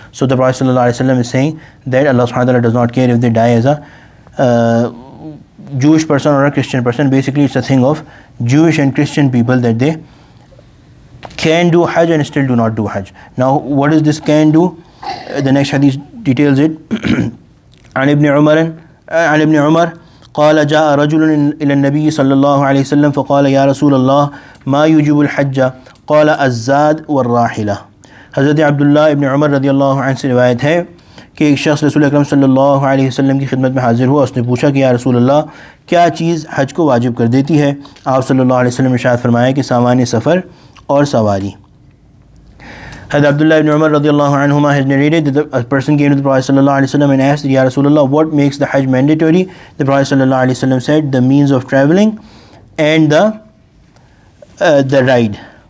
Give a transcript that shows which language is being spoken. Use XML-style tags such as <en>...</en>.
<en>So the Prophet ﷺ is saying that Allah subhanahu wa ta'ala does not care if they die as a Jewish person or a Christian person. Basically it's a thing of Jewish and Christian people that they can do Hajj and still do not do Hajj. Now what is this can do? The next hadith details it.</en> <ar>عن ابن عمر قال جاء رجل إلى النبي صلى الله عليه وسلم فقال يا رسول الله ما يجب الحج قال الزاد والراحلة.</ar> <ur>حضرت عبداللہ ابن عمر رضی اللہ عنہ سے روایت ہے کہ ایک شخص رسول اکرم صلی اللہ علیہ وسلم کی خدمت میں حاضر ہوا. اس نے پوچھا کہ یا رسول اللہ کیا چیز حج کو واجب کر دیتی ہے؟ آپ صلی اللہ علیہ وسلم نے ارشاد فرمایا کہ سامان سفر اور سواری.</ur> <en>Hadith Abdullah ibn Umar radiallahu anhuma has narrated that a person came to the Prophet sallallahu alaihi wasallam and asked, Ya Rasulullah, what makes the Hajj mandatory? The Prophet sallallahu alaihi wasallam said, the means of traveling and the ride.</en>